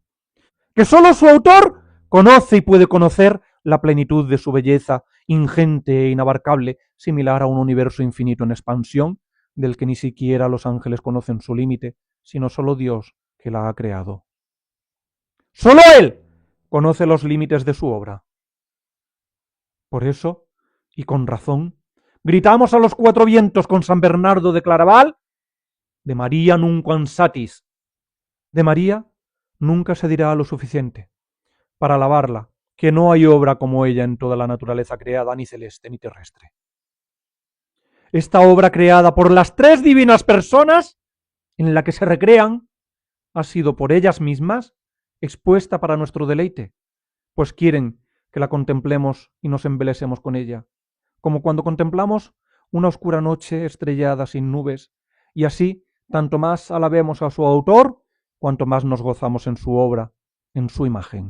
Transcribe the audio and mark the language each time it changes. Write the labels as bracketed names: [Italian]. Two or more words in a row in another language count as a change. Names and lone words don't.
[Spanish] Que sólo su autor conoce y puede conocer la plenitud de su belleza, ingente e inabarcable, similar a un universo infinito en expansión, del que ni siquiera los ángeles conocen su límite, sino solo Dios que la ha creado. Solo Él conoce los límites de su obra. Por eso, y con razón, gritamos a los cuatro vientos con San Bernardo de Claraval, de María [Latin] nunquam satis. [Spanish] De María nunca se dirá lo suficiente para alabarla, que no hay obra como ella en toda la naturaleza creada, ni celeste ni terrestre. Esta obra creada por las tres divinas personas en la que se recrean ha sido por ellas mismas expuesta para nuestro deleite, pues quieren que la contemplemos y nos embelesemos con ella, como cuando contemplamos una oscura noche estrellada sin nubes, y así tanto más alabemos a su autor, cuanto más nos gozamos en su obra, en su imagen.